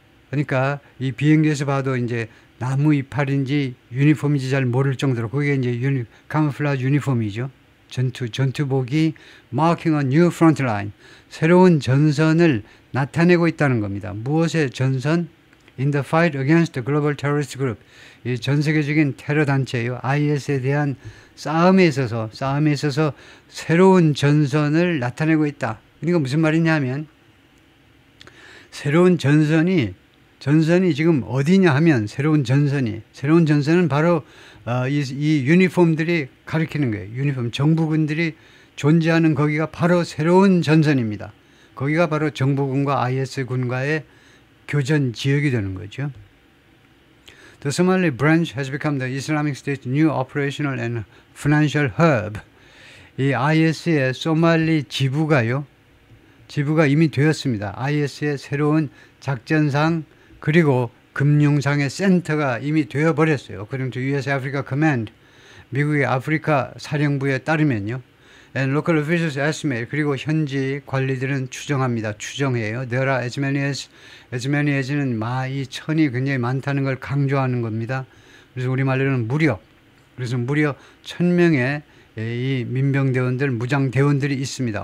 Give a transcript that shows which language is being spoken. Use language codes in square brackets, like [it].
[ko] 그러니까 이 비행기에서 봐도 이제 나무 이파리인지 유니폼인지 잘 모를 정도로 그게 이제 카모플라지 유니폼이죠. 전투복이 [en] marking a new front line, [ko] 새로운 전선을 나타내고 있다는 겁니다. 무엇의 전선? [en] In the fight against the global terrorist group, [ko] 이 전 세계적인 테러 단체예요. IS에 대한 싸움에 있어서 새로운 전선을 나타내고 있다. 그러니까 무슨 말이냐면 새로운 전선이 지금 어디냐 하면 새로운 전선은 바로 이 유니폼들이 가리키는 거예요. 유니폼 정부군들이 존재하는 거기가 바로 새로운 전선입니다. 거기가 바로 정부군과 IS 군과의 교전 지역이 되는 거죠. [en] The Somali branch has become the Islamic State's new operational and financial hub. [ko] 이 IS의 소말리 지부가 이미 되었습니다. IS의 새로운 작전상 그리고 금융상의 센터가 이미 되어버렸어요. [en] According to US Africa Command, [ko] 미국의 아프리카 사령부에 따르면요. [en] And local officials estimate, [ko] 그리고 현지 관리들은 추정해요. [en] There are as many as [ko] 는 이 천이 굉장히 많다는 걸 강조하는 겁니다. 그래서 우리말로는 무려 1000명의 이 민병대원들, 무장대원들이 있습니다.